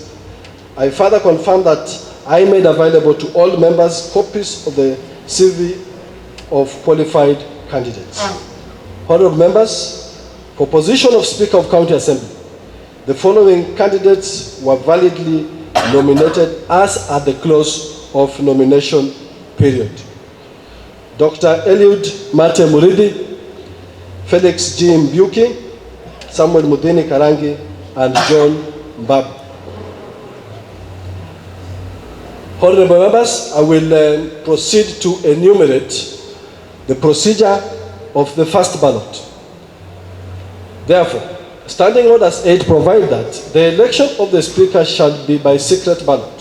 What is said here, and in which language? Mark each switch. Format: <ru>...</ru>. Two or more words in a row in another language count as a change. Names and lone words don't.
<en>I further confirm that I made available to all members copies of the CV of qualified candidates. Honorable members, for position of Speaker of County Assembly, the following candidates were validly nominated as at the close of nomination period: Dr. Eliud Mate Muridi, Felix G. Mbuki, Samuel Mudini Karangi, and John Mbabu. Honorable members, I will proceed to enumerate the procedure of the first ballot. Therefore, Standing Orders 8 provide that the election of the Speaker shall be by secret ballot.</en>